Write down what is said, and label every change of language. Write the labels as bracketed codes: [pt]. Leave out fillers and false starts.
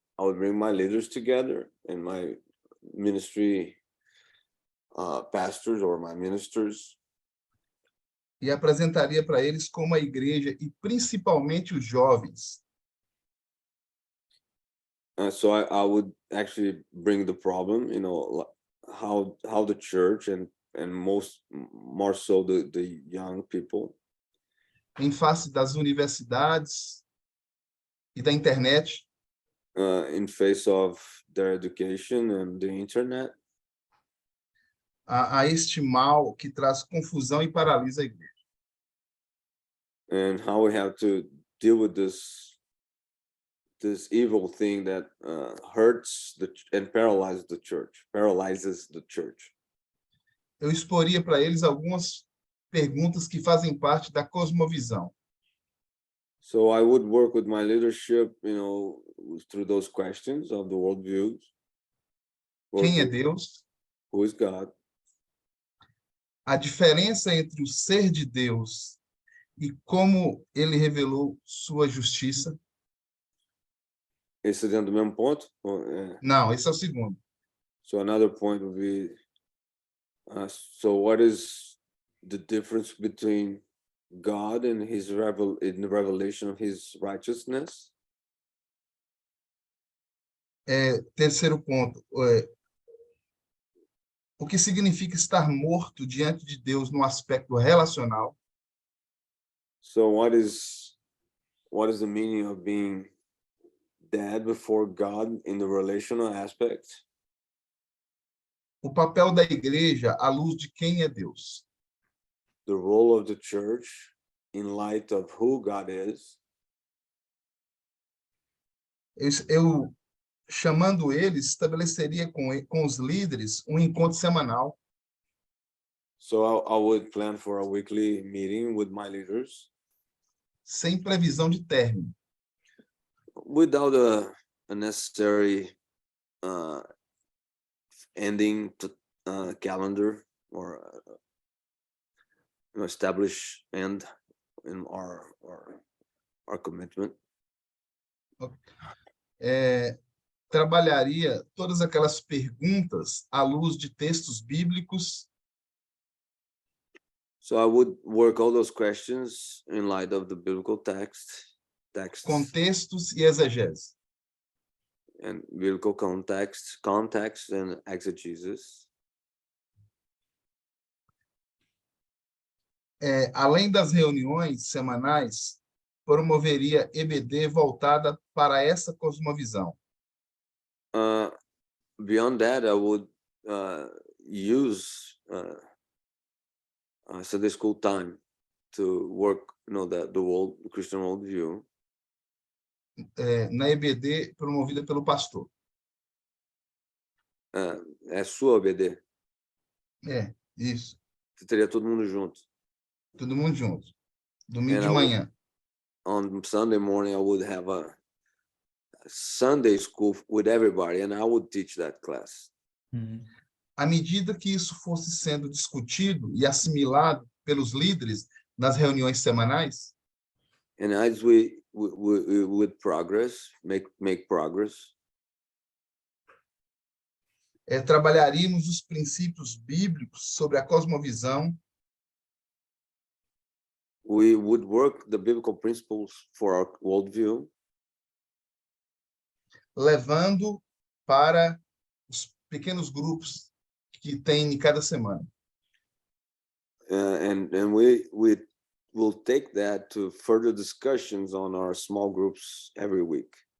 [en] I would bring my leaders together and my ministry pastors or my ministers. [pt] E apresentaria para eles como a igreja e principalmente os jovens. [en] So I would actually bring the problem, how the church and more so the young people. [pt] Em face das universidades e da internet. [en] In face of their education and the internet. [pt] A este mal que traz confusão e paralisa a igreja. [en] And how we have to deal with this this evil thing that hurts and paralyzes the church. [pt] Eu exporia para eles algumas perguntas que fazem parte da cosmovisão. [en] So I would work with my leadership, through those questions of the worldviews. [pt] Quem é Deus? [en] Who is God? [pt] A diferença entre o ser de Deus e como ele revelou sua justiça? Esse é dentro do mesmo ponto? Não, esse é o segundo. [en] So another point would be, so what is the difference between God and in the revelation of his righteousness? [pt] Terceiro ponto. O que significa estar morto diante de Deus no aspecto relacional? [en] So what is the meaning of being dead before God in the relational aspect? [pt] O papel da igreja à luz de quem é Deus? [en] The role of the church in light of who God is. [pt] Eu chamando eles, estabeleceria com os líderes um encontro semanal. [en] So I would plan for a weekly meeting with my leaders. [pt] Sem previsão de término. [en] Without a necessary ending to calendar or establish end in our commitment. [pt] Trabalharia todas aquelas perguntas à luz de textos bíblicos. [en] So I would work all those questions in light of the biblical texts. [pt] Contextos e exegese. [en] And biblical context and exegesis. [pt] Além das reuniões semanais, promoveria EBD voltada para essa cosmovisão. [en] Beyond that, I would use Sunday school time to work, the Christian worldview. [pt] Na EBD promovida pelo pastor. É sua EBD? Isso. Você teria todo mundo junto? Todo mundo junto. Domingo de manhã. [en] On Sunday morning, I would have a Sunday school with everybody, and I would teach that class. [pt] À medida que isso fosse sendo discutido e assimilado pelos líderes nas reuniões semanais, [en] and as we would progress, make progress, [pt] trabalharíamos os princípios bíblicos sobre a cosmovisão. [en] We would work the biblical principles for our worldview, [pt] levando para os pequenos grupos que tem em cada semana. [en] And we will take that to further discussions on our small groups every week.